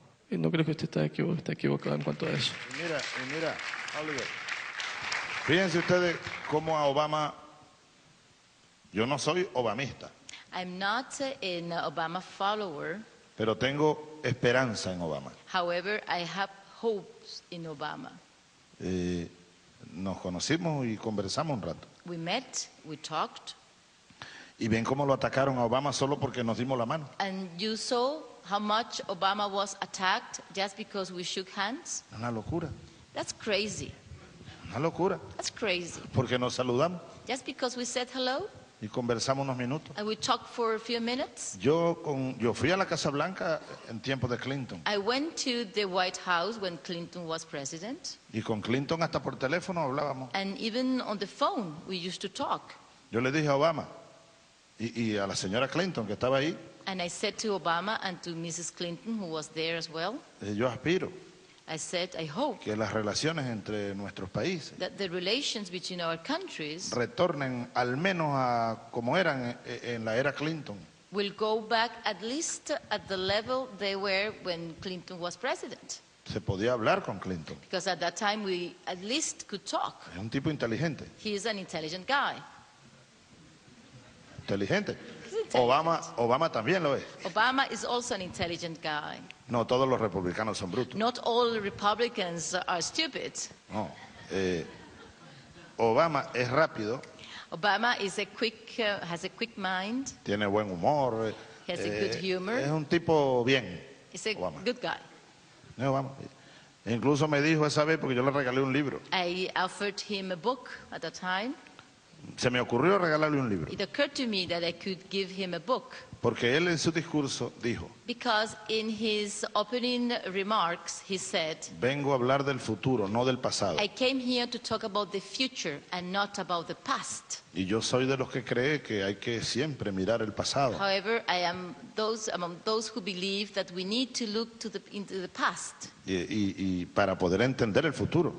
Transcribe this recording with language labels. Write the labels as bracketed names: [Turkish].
[Spanish] Y no creo que usted está equivocado en cuanto a eso. Mira, Oliver. Fíjense ustedes cómo a Obama, yo no soy obamista. [English] I'm not an Obama follower. [Spanish] Pero tengo esperanza en Obama. [English] However, I have hopes in Obama. [Spanish] Nos conocimos y conversamos un rato. [English] We met, we talked. [Spanish] Y ven cómo lo atacaron a Obama solo porque nos dimos la mano. [English] And you saw how much Obama was attacked just because we shook hands? [Spanish] Una locura. [English] That's crazy. [Spanish] Una locura. [English] That's crazy. [Spanish] Porque nos saludamos. [English] Just because we said hello? [Spanish] Y conversamos unos minutos. [English] And we talked for a few minutes. [Spanish] Yo fui a la Casa Blanca en tiempos de Clinton. [English] I went to the White House when Clinton was president. [Spanish] Y con Clinton hasta por teléfono hablábamos. [English] And even on the phone we used to talk. [Spanish] Yo le dije a Obama y a la señora Clinton que estaba ahí. [English] And I said to Obama and to Mrs. Clinton, who was there as well. [Spanish] Yo aspiro. [English] I said, I hope [Spanish] que las relaciones entre nuestros países [English] that the relations between our countries [Spanish] retornen al menos a como eran en la era Clinton. [English] Will go back at least at the level they were when Clinton was president. [Spanish] Se podía hablar con Clinton. [English] Because at that time we at least could talk. [Spanish] Es un tipo inteligente. [English] He is an intelligent guy. [Spanish] Inteligente. Obama también lo es. [English] Obama is also an intelligent guy. [Spanish] No todos los republicanos son brutos. [English] Not all Republicans are stupid. [Spanish] No. Obama es rápido. [English] Obama is has a quick mind. [Spanish] Tiene buen humor. [English] He has a good humor. [Spanish] Es un tipo bien. [English] He's a Obama. good guy. [Spanish] No, Obama. Incluso me dijo esa vez porque yo le regalé un libro. [English] I offered him a book at the time. [Spanish] Se me ocurrió regalarle un libro. [English] It occurred to me that I could give him a book. [Spanish] Porque él en su discurso dijo, [English] because in his opening remarks he said, [Spanish] vengo a hablar del futuro, no del pasado. [English] I came here to talk about the future and not about the past. [Spanish] Y yo soy de los que cree que hay que siempre mirar el pasado. [English] However, I am among those who believe that we need to look into the past. [Spanish] Y para poder entender el futuro.